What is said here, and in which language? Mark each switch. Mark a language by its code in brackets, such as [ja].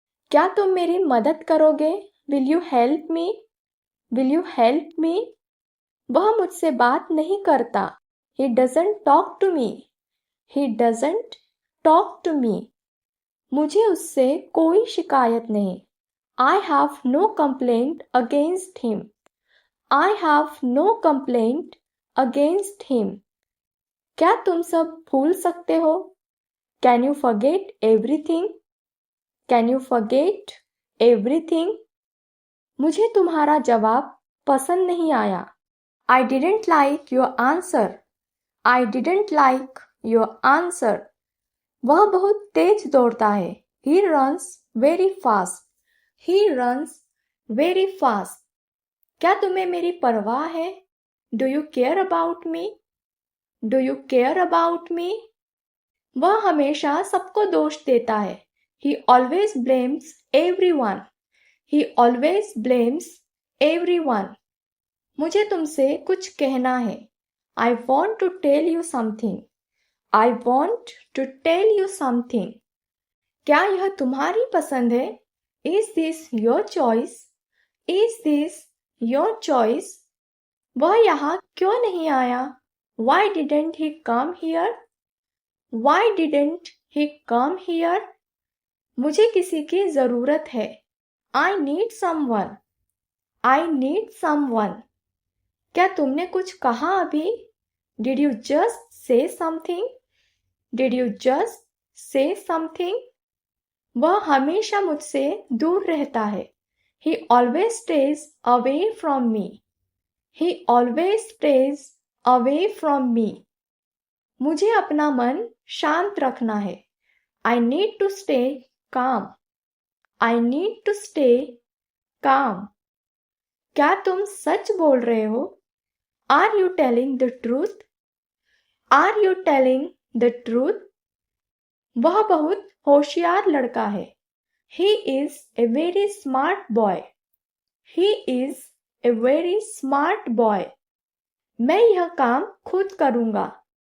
[hi] क्या तुम मेरी मदद करोगे? [en] Will you help me? Will you help me? [hi] वह मुझसे बात नहीं करता। [en] He doesn't talk to me. He doesn't talk to me. [hi] मुझे उससे कोई शिकायत नहीं। [en] I have no complaint against him. I have no complaint against him. [hi] क्या तुम सब भूल सकते हो? [en] Can you forget everything? Can you forget everything? [hi] मुझे तुम्हारा जवाब पसंद नहीं आया। [en] I didn't like your answer. I didn't like your answer. [hi] वह बहुत तेज दौड़ता है। [en] He runs very fast. He runs very fast. [hi] क्या तुम्हें मेरी परवाह है? [en] Do you care about me? Do you care about me? [hi] वह हमेशा सबको दोष देता है। [en] He always blames everyone. He always blames everyone. [hi] मुझे तुमसे कुछ कहना है। [en] I want to tell you something. I want to tell you something. [hi] क्या यह तुम्हारी पसंद है? [en] Is this your choice? Is this your choice? [hi] वह यहाँ क्यों नहीं आया? [en] Why didn't he come here? Why didn't he come here? [hi] मुझे किसी की जरूरत है। [en] I need someone. I need someone. [hi] क्या तुमने कुछ कहा अभी? [en] Did you just say something? Did you just say something? [hi] वह हमेशा मुझसे दूर रहता है। [en] He always stays away from me. He always stays away from me. [hi] मुझे अपना मन शांत रखना है। [en] I need to stay calm. I need to stay calm. [hi] क्या तुम सच बोल रहे हो? [en] Are you telling the truth? Are you telling the truth? [hi] वह बहुत होशियार लड़का है। [en] He is a very smart boy. He is a very smart boy. [hi] मैं यह काम खुद करूँगा।